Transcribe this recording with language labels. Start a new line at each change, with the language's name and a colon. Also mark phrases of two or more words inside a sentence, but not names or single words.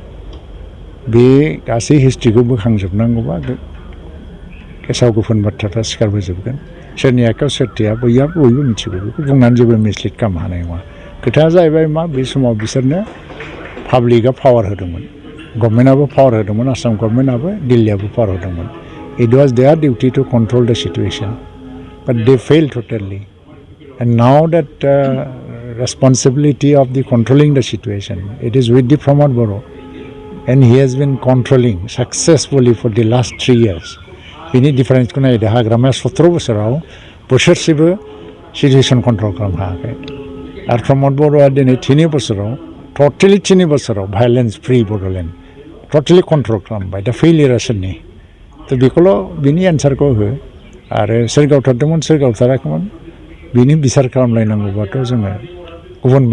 Bodo: बे गासै हिस्ट्रिखौ बोखांजोबनांगौबा गेसाव गोफोन बाथ्राफ्रा सिखारबोजोबगोन। सोरनि आखायाव सोरथिया बयबो मिथिगौ। बेखौ बुंनानै जेबो मिसलिड खालामनो हानाय नङा। खोथाया जाहैबाय मा बे समाव बिसोरनो पाब्लिकआ पावार होदोंमोन, गभर्नमेन्टआबो पावार होदोंमोन, आसाम गभर्नमेन्टआबो दिल्लीयाबो पावार होदोंमोन।
English: It was their duty to control the situation but they fail totally. And now that responsibility of the controlling the situation, it is with the Pramod Boro, and he has been controlling successfully for the last 3 years.
Bodo: बिनि डिफारेन्सखौ नायदो हाग्रामाया 17 बोसोराव बोसोरसेबो
English: situation control
Bodo: खालामनो हायाखै आरो प्रमद बर'आ दिनै 3 बोसोराव टटेलि 3 बोसोराव
English: violence free Bodoland
Bodo: टटेलि कन्ट्रल खालामबाय दा फेलियरा सोरनि थ' बेखौल' बिनि एन्सारखौ हो आरो सोर गावथारदोंमोन सोर गावथाराखैमोन बिनि बिसार खालामलायनांगौबाथ' जोङो गुबुन